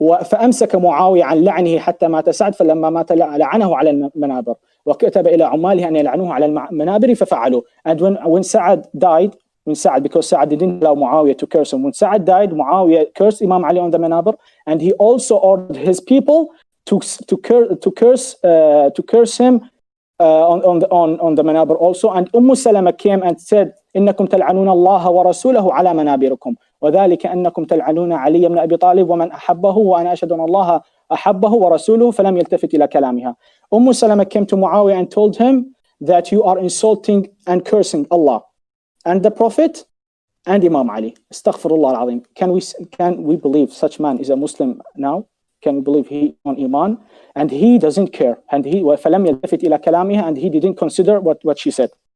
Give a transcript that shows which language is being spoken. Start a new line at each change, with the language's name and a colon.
Arabic: فأمسك معاوية عن لعنه حتى مات سعد فلما مات لعنه على المنابر وكتب إلى عماله أن يلعنوه على المنابر ففعلوا.
English: And when Sa'ad died, because Sa'ad didn't allow Muawiyah to curse him, when Sa'ad died, Muawiyah cursed Imam Ali on the manabir, and he also ordered his people to curse him on the manabir also. And Salama came and said,
Arabic: إنكم تلعنون الله ورسوله على منابركم وذلك أنكم تلعنون علي بن أبي طالب ومن أحبه وأنا أشهد أن الله أحبه ورسوله فلم يلتفت إلى كلامها.
English: Salama came to Muawiyah and told him that you are insulting and cursing Allah and the Prophet and Imam Ali. Astaghfirullah al-Azim. Can we believe such man is a Muslim now? Can we believe he on Iman? And he doesn't care. And he
Arabic: فلم يلتفت إلى كلامها,
English: and he didn't consider what she said.